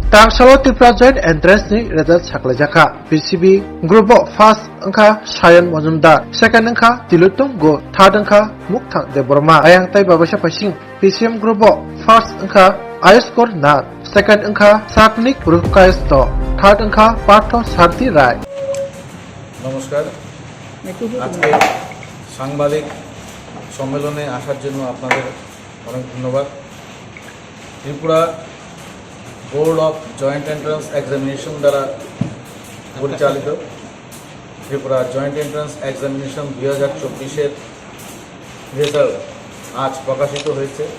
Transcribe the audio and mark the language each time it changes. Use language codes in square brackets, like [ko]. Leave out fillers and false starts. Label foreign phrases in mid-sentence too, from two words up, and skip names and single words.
[trp] Tangsalo Tripura Joint Entrance ni result saklajaka. [en] PCB Group First [trp] angka Sayan Majumdar, Second angka Tilutung Go, Third angka Mukthang Deborma. Ayang tay babasya pasing [en] PCM Group First [trp] angka Ayuskor Nath, Second angka Saknik Rukaisto, Third angka Partho Sarthi Rai. [bn] নমস্কার। আজকে সাংবাদিক সম্মেলনে আসার জন্য আপনাদের অনেক ধন্যবাদ। ত্রিপুরা বোর্ড অফ জয়েন্ট এন্ট্রান্স এক্সামিনেশন দ্বারা পরিচালিত ত্রিপুরা জয়েন্ট এন্ট্রান্স এক্সামিনেশন 2024-এর রেজাল্ট আজ প্রকাশিত হয়েছে।